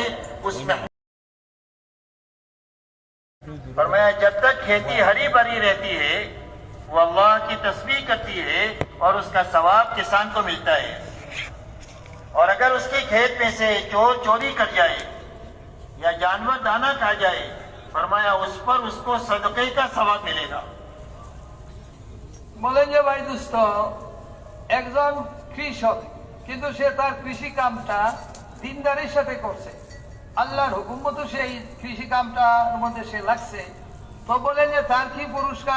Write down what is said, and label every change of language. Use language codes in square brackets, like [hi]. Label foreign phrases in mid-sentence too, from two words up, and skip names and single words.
[ur] اس میں فرمایا جب تک کھیتی ہری بھری رہتی ہے وہ اللہ کی تسبیح کرتی ہے اور اس کا ثواب کسان کو ملتا ہے. اور اگر اس کے کھیت میں سے چور چوری کر جائے یا جانور دانا کھا جائے, فرمایا اس پر اس کو صدقے کا ثواب ملے گا. [bn] বলেন যে ভাই দোস্ত একজন কিন্তু সে তার কৃষি কামটা দিনদারির সাথে করছে, আল্লাহর হুকুম মতো সেই কৃষি কামটার মধ্যে সে লাগছে। তো বলেন যে তার কি পুরস্কার?